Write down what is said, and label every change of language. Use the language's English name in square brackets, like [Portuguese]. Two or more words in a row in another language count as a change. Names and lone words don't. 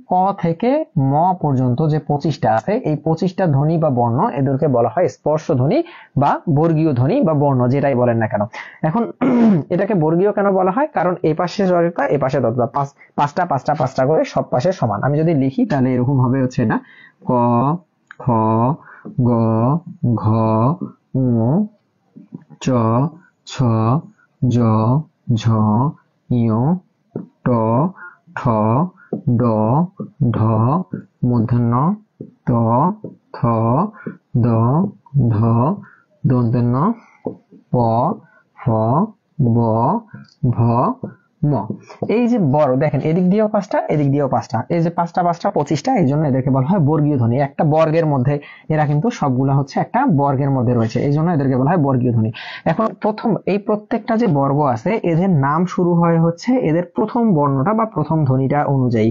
[Bangla] ক থেকে ম পর্যন্ত যে 25টা আছে, এই 25টা ধ্বনি বা বর্ণ এদেরকে বলা হয় স্পর্শ ধ্বনি বা বর্গীয় ধ্বনি বা বর্ণ, যেটাই বলেন না কেন। এখন এটাকে বর্গীয় কেন বলা হয়? কারণ এই পাশে জড়তা, এই পাশে দত্তা, পাঁচটা পাঁচটা পাঁচটা করে সব পাশে সমান। আমি যদি লিখি তাহলে এরকম হবে হচ্ছে এটা ক, খ, গ, ঘ, ঙ, চ, ছ, জ, ঝ, ঞ, ট, ঠ, ড, ঢ, মূর্ধন্য ত, থ, দ, ধ, দন্তের ন, প, ফ, ব, ভ, ম। এই যে বড় দেখেন, এদিক দিয়েও 5টা, এদিক দিয়েও 5টা, এই যে 5টা 5টা 25টা, এই জন্য এদেরকে বলা হয় বর্গীয় ধ্বনি। একটা বর্গের মধ্যে এরা কিন্তু সবগুলা হচ্ছে একটা বর্গের মধ্যে রয়েছে, এই জন্য এদেরকে বলা হয় বর্গীয় ধ্বনি। এখন প্রথম এই প্রত্যেকটা যে বর্গ আছে এদের নাম শুরু হয় হচ্ছে এদের প্রথম বর্ণটা বা প্রথম ধ্বনিটা অনুযায়ী।